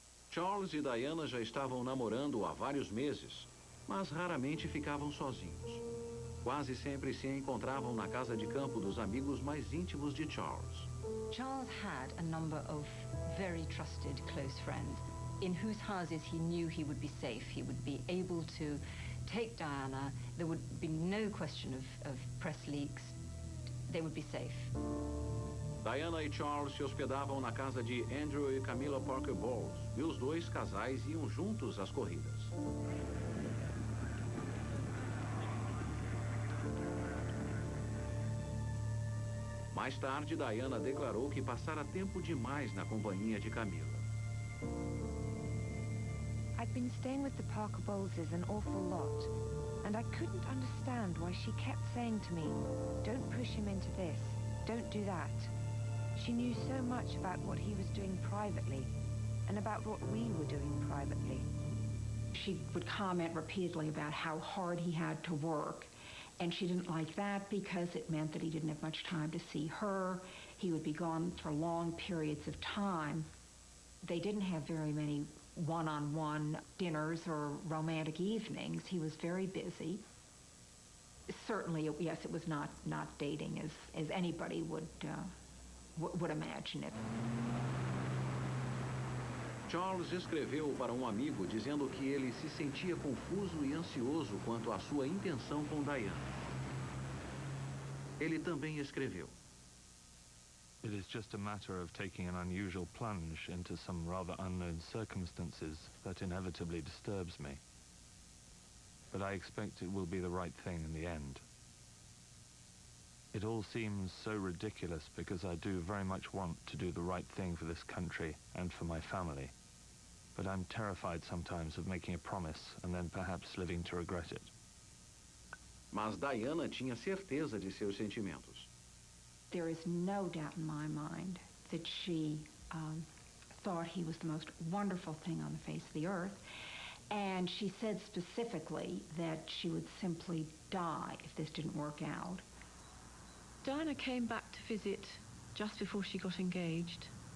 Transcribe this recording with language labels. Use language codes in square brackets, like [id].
[pt] Charles e Diana já estavam namorando há vários meses, mas raramente ficavam sozinhos. Quase sempre se encontravam na casa de campo dos amigos mais íntimos de Charles. [en] Charles had a number of very trusted close friends in whose houses he knew he would be safe. He would be able to take Diana. There would be no question of press leaks. They would be safe. [pt] Diana e Charles se hospedavam na casa de Andrew e Camilla Parker Bowles, e os dois casais iam juntos às corridas. Mais tarde, Diana declarou que passara tempo demais na companhia de Camilla. [en] I'd been staying with the Parker Bowleses an awful lot, and I couldn't understand why she kept saying to me, "Don't push him into this, don't do that." She knew so much about what he was doing privately and about what we were doing privately. She would comment repeatedly about how hard he had to work, and she didn't like that because it meant that he didn't have much time to see her. He would be gone for long periods of time. They didn't have very many one-on-one dinners or romantic evenings. He was very busy. Certainly, yes, it was not dating as anybody would imagine it. [pt] Charles escreveu para um amigo dizendo que ele se sentia confuso e ansioso quanto à sua intenção com Diana. Ele também escreveu: [en] It is just a matter of taking an unusual plunge into some rather unknown circumstances that inevitably disturbs me. But I expect it will be the right thing in the end. It all seems so ridiculous because I do very much want to do the right thing for this country and for my family. But I'm terrified sometimes of making a promise and then perhaps living to regret it. [pt] Mas Diana tinha certeza de seus sentimentos. [en] There is no doubt in my mind that she thought he was the most wonderful thing on the face of the earth. And she said specifically that she would simply die if this didn't work out. Diana came back to visit just before she got engaged.